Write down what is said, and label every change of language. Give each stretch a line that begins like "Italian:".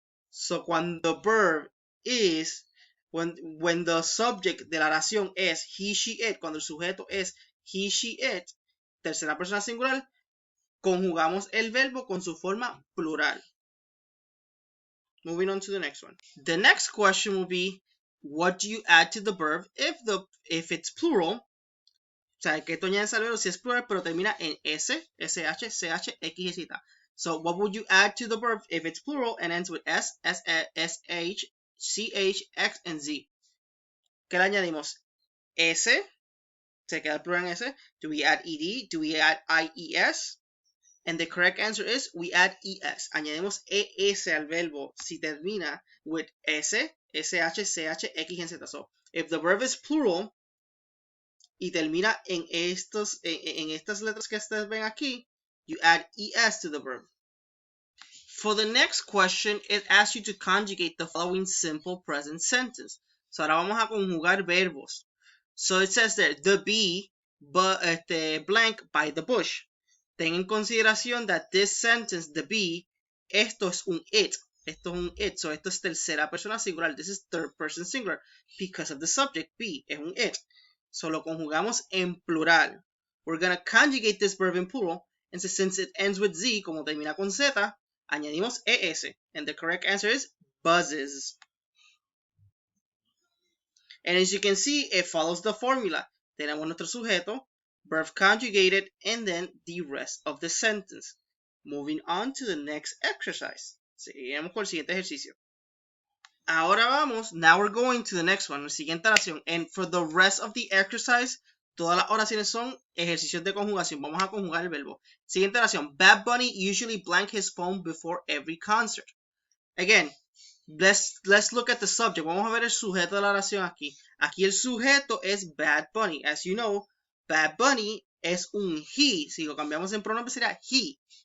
Spanish: So, cuando
English: the verb is, when the subject
Spanish: de la oración es he, she, it, cuando el sujeto es he, she, it, tercera persona singular, conjugamos el verbo con su forma plural.
English: Moving on to the next one. The next question will be, what do you add to the verb if it's plural?
Spanish: O sea, que esto añades al verbo si es plural, pero termina en S, SH, CH, X y Z.
English: So, what would you add to the verb if it's plural and ends with S, SH, CH, X, and Z?
Spanish: ¿Qué le añadimos? S, se queda el plural en S.
English: Do we add ED? Do we add IES? And the correct answer is we add ES.
Spanish: Añadimos ES al verbo si termina
English: with S, SH, CH, X, and Z. So, if the verb is plural,
Spanish: y termina en estas letras que ustedes ven aquí,
English: you add ES to the verb. For the next question, it asks you to conjugate the following simple present sentence.
Spanish: So ahora vamos a conjugar verbos.
English: So it says there, the bee, blank by the bush.
Spanish: Ten en consideración
English: that this sentence, the bee,
Spanish: esto es un it. Esto es un it. So esto es tercera persona singular.
English: This is third person singular because of the subject, be, es un it.
Spanish: So lo conjugamos en plural.
English: We're going to conjugate this verb in plural. And since it ends with Z,
Spanish: como termina con Z, añadimos ES.
English: And the correct answer is buzzes. And as you can see, it follows the formula.
Spanish: Tenemos nuestro sujeto,
English: verb conjugated, and then the rest of the sentence. Moving on to the next exercise.
Spanish: Seguimos con el siguiente ejercicio. Ahora vamos,
English: now we're going to the next one,
Spanish: la siguiente oración.
English: And for the rest of the exercise,
Spanish: todas las oraciones son ejercicios de conjugación. Vamos a conjugar el verbo. Siguiente oración.
English: Bad Bunny usually blank his phone before every concert. Again, let's look at the subject.
Spanish: Vamos a ver el sujeto de la oración aquí. Aquí el sujeto es Bad Bunny.
English: As you know, Bad Bunny
Spanish: es un
English: he.
Spanish: Si lo cambiamos en pronombre sería he.